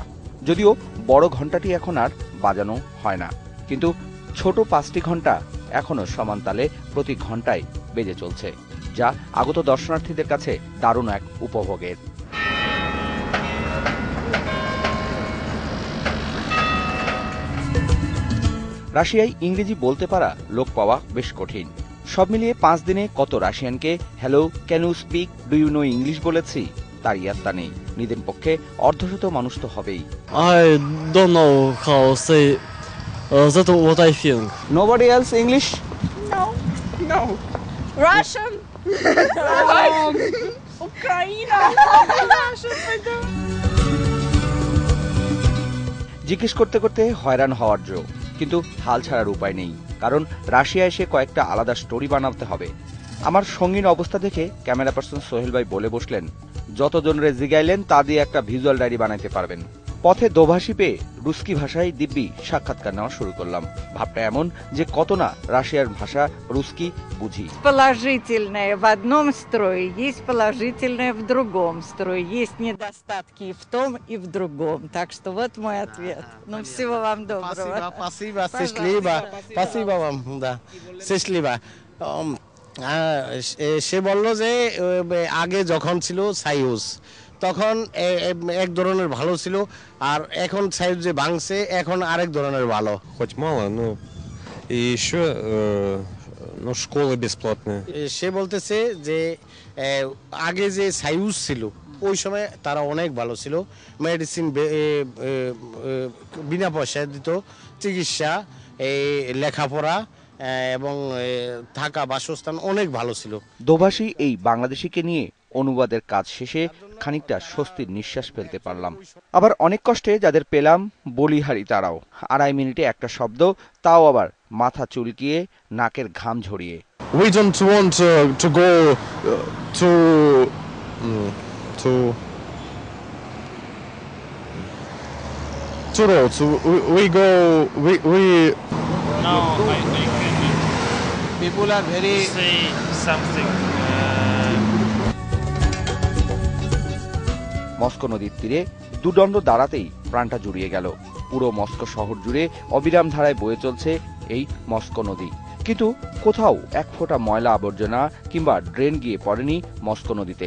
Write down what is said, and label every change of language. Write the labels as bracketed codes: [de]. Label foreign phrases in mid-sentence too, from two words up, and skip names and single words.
[bn] যদিও বড় ঘণ্টাটি এখন আর বাজানো হয় না, কিন্তু ছোট 5টি ঘণ্টা এখনো সমান তালে প্রতি ঘণ্টায় বেজে চলছে, যা আগত দর্শনার্থীদের কাছে দারুণ এক উপভোগের। রাশিয়ায় ইংরেজি বলতে পারা লোক পাওয়া বেশ কঠিন। সব মিলিয়ে 5 দিনে কত রাশিয়ানকে হ্যালো, [en] can you speak, do you know English [bn] বলেছি তার ইয়াত্তা নেই। নিদেন পক্ষে অর্ধশত মানুষ তো হবেই। [en] I don't know how say that what I think. Nobody else English? No. Russian. Ukraine. [bn] জিজ্ঞেস করতে করতে হয়রান হওয়ার জো, কিন্তু হাল ছাড়ার উপায় নেই, কারণ রাশিয়া এসে কয়েকটা আলাদা স্টোরি বানাতে হবে। আমার সঙ্গীন অবস্থা দেখে [en] camera person [bn] সোহেল ভাই বলে বসলেন, যতজনরে জিগাইলেন তা দিয়ে একটা [en] visual diary [bn] বানাইতে পারবেন। পথে দোভাষী পেয়ে রুস্কি ভাষায় দিব্যি সাক্ষাৎকার নেওয়া শুরু করলাম। ভাবটা এমন যে কত না রাশিয়ার ভাষা রুস্কি বুঝি। [ru] Положительное в одном строе, есть положительное в другом строе, есть недостатки и в том, и в другом. Так что вот мой ответ. Ну, всего вам доброго. Спасибо, спасибо вам, да, счастливо. [bn] সে বলল যে আগে যখন ছিল সাইউস তখন এক ধরনের ভালো ছিল, আর এখন সাইউস যে ভাঙছে এখন আরেক ধরনের ভালো। [ru] Хоть мало, но и еще школы бесплатные. [bn] সে বলতেছে যে আগে যে সাইউস ছিল ওই সময় তারা অনেক ভালো ছিল, মেডিসিন বিনা পয়সায় দিত, চিকিৎসা, লেখাপড়া এবং থাকা বাসস্থান অনেক ভালো ছিল। দোভাষী এই বাংলাদেশিকে নিয়ে অনুবাদের কাজ শেষে খানিকটা স্বস্তির নিঃশ্বাস ফেলতে পারলাম। আবার অনেক কষ্টে যাদের পেলাম বলিহারি তারাও 2.5 মিনিটে একটা শব্দ, তাও আবার মাথা চুলকিয়ে নাকের ঘাম ঝরিয়ে। [en] We don't want to go to roads. We go. We. No, I can People are very say something. [bn] মস্কো নদীর তীরে দুদণ্ড দাঁড়াতেই প্রাণটা জুড়িয়ে গেল। পুরো মস্কো শহর জুড়ে অবিরাম ধারায় বয়ে চলছে এই মস্কো নদী, কিন্তু কোথাও এক ফোঁটা ময়লা আবর্জনা কিংবা ড্রেন গিয়ে পড়েনি মস্কো নদীতে।